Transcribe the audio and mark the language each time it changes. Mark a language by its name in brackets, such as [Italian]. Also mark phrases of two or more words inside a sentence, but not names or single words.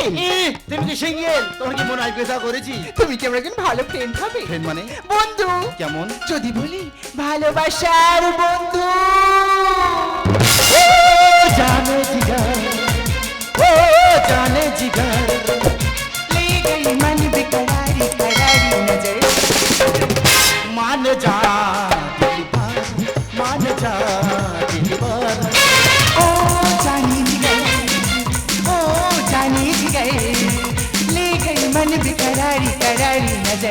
[Bangla] তুমি কি সিঙ্গেল? তোমার কি মনে হয় পেশা করেছি? তুমি কি আমার একজন ভালো ফ্রেন্ড হবে? ফ্রেন্ড মানে বন্ধু। কেমন? যদি বলি ভালোবাসার বন্ধু। [Hindi] जाने जिगर, ओ जाने जिगर, ले गई मन बेकरारी करारी नजर। मान जा दिलबर, मान जा दिलबर। ओ जाने जी गए, ओ जाने जी गए, ले गई मन बेकरारी करारी नजर।